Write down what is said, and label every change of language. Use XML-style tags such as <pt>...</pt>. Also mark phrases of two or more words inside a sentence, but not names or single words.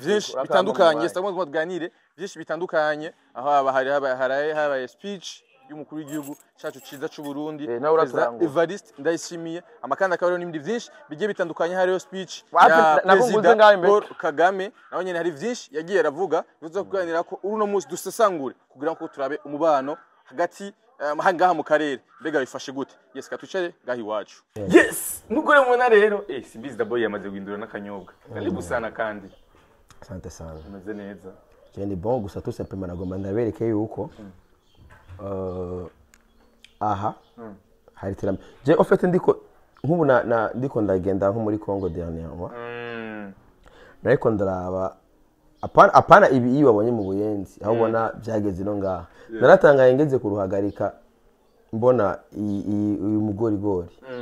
<rn>byinshi bitandukanye cyangwa tuganire byinshi bitandukanye aho haba speech y'umukuru w'igihugu cyacu ciza cy'u Burundi Evariste Ndayishimiye amakanda akabaro n'ibindi byinshi bigiye bitandukanye hariyo speech ya President Paul Kagame naho nyene hari byinshi yagiye aravuga bizo kuganira ko uruno munsi dusesangure kugira ngo turabe umubano hagati ngaha mu karere mbega bifashe gute yes katucare gahi wacu yes mugore mubona rero Simbizi</rn> <en>the boy</en> <rn>yamaze guhindura n'akanyobwa</rn> <sw>karibu sana</sw> <rn>kandi</rn> <sw>asante sana</sw> <rn>umeze neza cyane bon gusa</rn> <fr>tout simplement</fr> <rn>nagomba ndabereke yuko aha hari terambere</rn> <fr>je en fait</fr> <rn>ndiko nkubu ndiko ndagenda nko muri Congo dernièrement nariko ndaraba apana ibi wabonye mu buyenzi aho ubona byageze no ngaha naratangaye ngeze kuruhagarika mbona uyu mugorigori</rn>